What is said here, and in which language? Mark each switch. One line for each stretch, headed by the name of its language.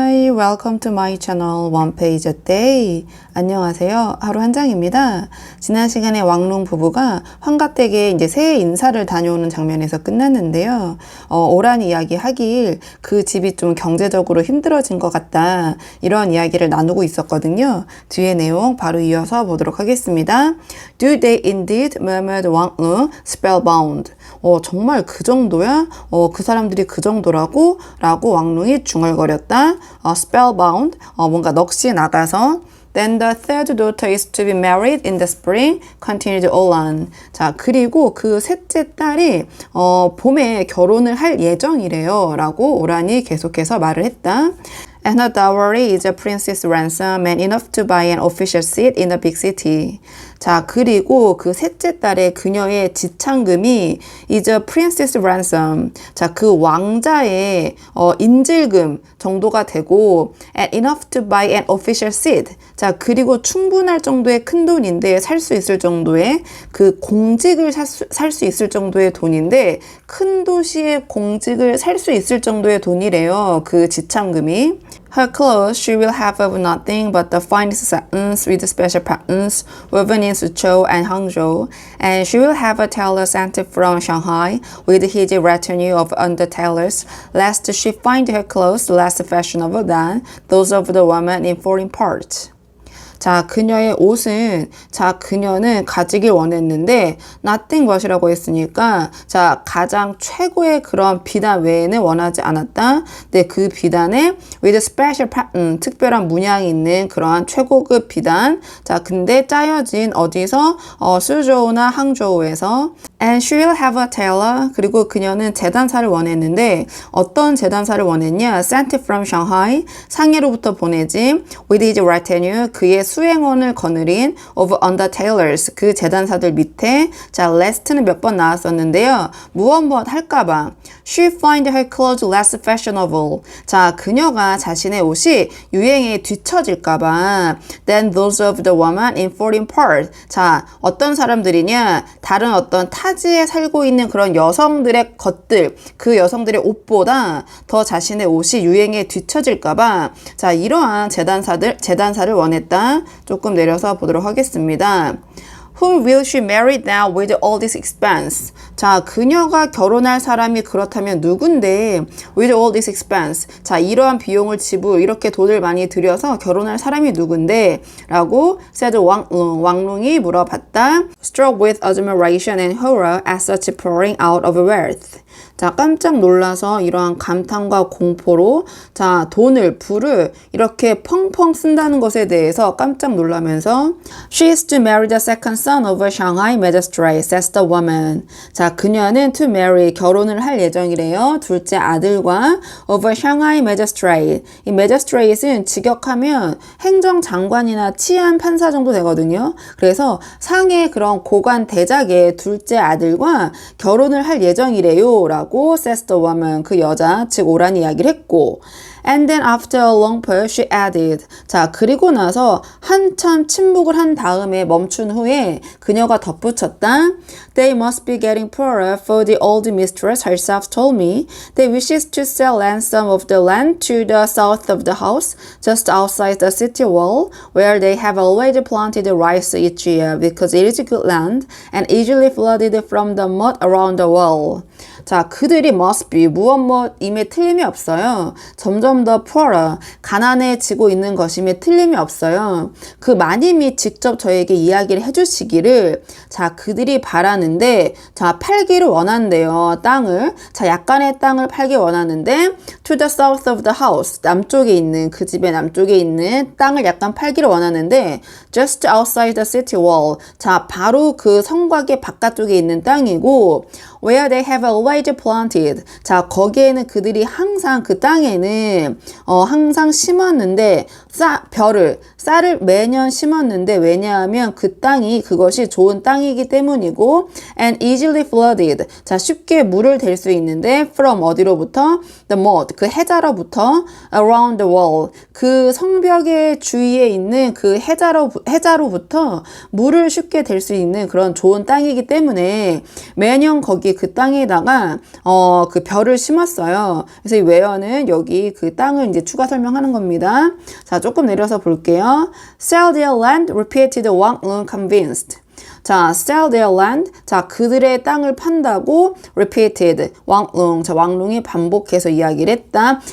English: welcome to my channel One Page a Day.
Korean: 안녕하세요. 하루 한 장입니다. 지난 시간에 왕룽 부부가 환가댁에 이제 새해 인사를 다녀오는 장면에서 끝났는데요. 오란 이야기 하길 그 집이 좀 경제적으로 힘들어진 것 같다. 이런 이야기를 나누고 있었거든요. 뒤에 내용 바로 이어서 보도록 하겠습니다.
English: Do they indeed? murmured 왕룽, spellbound.
Korean: 정말 그 정도야? 그 사람들이 그 정도라고? 라고 왕룽이 중얼거렸다.
English: spellbound,
Korean: 뭔가 넋이 나가서
English: Then the third daughter is to be married in the spring, continued Olan.
Korean: 자, 그리고 그 셋째 딸이 봄에 결혼을 할 예정이래요. 라고 오란이 계속해서 말을 했다.
English: And her dowry is a princess ransom and enough to buy an official seat in a big city.
Korean: 자, 그리고 그 셋째 딸의 그녀의 지참금이
English: is a princess ransom.
Korean: 자, 그 왕자의 인질금 정도가 되고
English: and enough to buy an official seat.
Korean: 자, 그리고 충분할 정도의 큰 돈인데 살 수 있을 정도의 그 공직을 살 수 있을 정도의 돈인데 큰 도시의 공직을 살 수 있을 정도의 돈이래요. 그 지참금이.
English: Her clothes she will have of nothing but the finest satins with special patterns woven in Suzhou and Hangzhou, and she will have a tailor sent from Shanghai with his retinue of undertailors, lest she find her clothes less fashionable than those of the women in foreign parts.
Korean: 자, 그녀의 옷은, 자, 그녀는 가지길 원했는데,
English: nothing but
Korean: 이라고 했으니까, 자, 가장 최고의 그런 비단 외에는 원하지 않았다. 근데 그 비단에,
English: with special pattern,
Korean: 특별한 문양이 있는 그러한 최고급 비단. 자, 근데 짜여진 어디서? 수저우나 항저우에서.
English: And she will have a tailor.
Korean: 그리고 그녀는 재단사를 원했는데, 어떤 재단사를 원했냐?
English: Sent from Shanghai.
Korean: 상해로부터 보내지.
English: With his retinue.
Korean: 그의 수행원을 거느린
English: of undertailors,
Korean: 그 재단사들 밑에. 자, lest는 몇 번 나왔었는데요. 무엇 할까봐.
English: She find her clothes less fashionable.
Korean: 자, 그녀가 자신의 옷이 유행에 뒤처질까봐.
English: Than those of the woman in foreign part.
Korean: 자, 어떤 사람들이냐? 다른 어떤 타지에 살고 있는 그런 여성들의 것들, 그 여성들의 옷보다 더 자신의 옷이 유행에 뒤처질까봐. 자, 이러한 재단사를 원했다. 조금 내려서 보도록 하겠습니다.
English: Whom will she marry now with all this expense?
Korean: 자, 그녀가 결혼할 사람이 그렇다면 누군데?
English: With all this expense.
Korean: 자, 이러한 비용을 이렇게 돈을 많이 들여서 결혼할 사람이 누군데? 라고 said 왕룽이 물어봤다.
English: Struck with admiration and horror at such pouring out of wealth.
Korean: 자, 깜짝 놀라서 이러한 감탄과 공포로 자, 불을 이렇게 펑펑 쓴다는 것에 대해서 깜짝 놀라면서
English: She is to marry the second son of a Shanghai magistrate, says the woman.
Korean: 자, 그녀는
English: to marry,
Korean: 결혼을 할 예정이래요. 둘째 아들과
English: of a Shanghai magistrate.
Korean: 이 magistrate은 직역하면 행정장관이나 치안 판사 정도 되거든요. 그래서 상해 그런 고관 대작의 둘째 아들과 결혼을 할 예정이래요.
English: 라고 says the woman,
Korean: 그 여자, 즉 오란 이야기를 했고
English: And then after a long pause she added.
Korean: 자, 그리고 나서 한참 침묵을 한 다음에 멈춘 후에 그녀가 덧붙였다.
English: They must be getting poorer for the old mistress herself told me that wishes to sell some of the land to the south of the house, just outside the city wall, where they have always planted rice each year because it is good land and easily flooded from the mud around the wall.
Korean: 자, 그들이
English: must be,
Korean: 무엇임에 틀림이 없어요. 점점 더 poorer, 가난해지고 있는 것임에 틀림이 없어요. 그 마님이 직접 저에게 이야기를 해주시기를, 자, 그들이 바라는데, 자, 팔기를 원한대요. 땅을. 자, 약간의 땅을 팔기 원하는데,
English: to the south of the house,
Korean: 남쪽에 있는, 그 집의 남쪽에 있는 땅을 약간 팔기를 원하는데,
English: just outside the city wall,
Korean: 자, 바로 그 성곽의 바깥쪽에 있는 땅이고,
English: where they have always planted.
Korean: 자, 거기에는 그들이 항상 그 땅에는 항상 심었는데 쌀을 매년 심었는데 왜냐하면 그 땅이 그것이 좋은 땅이기 때문이고
English: and easily flooded.
Korean: 자, 쉽게 물을 댈 수 있는데 from 어디로부터?
English: the mud.
Korean: 그 해자로부터
English: around the wall.
Korean: 그 성벽의 주위에 있는 그 해자로부터 물을 쉽게 댈 수 있는 그런 좋은 땅이기 때문에 매년 거기에 여기 그 땅에다가 그 벼를 심었어요. 그래서 이 where는 여기 그 땅을 이제 추가 설명하는 겁니다. 자, 조금 내려서 볼게요.
English: Sell their land, repeated Wang Lun convinced. 자, sell their land.
Korean: 자, 그들의 땅을 판다고 repeated. 왕룽. 자, 왕룽이 반복해서 이야기를 했다.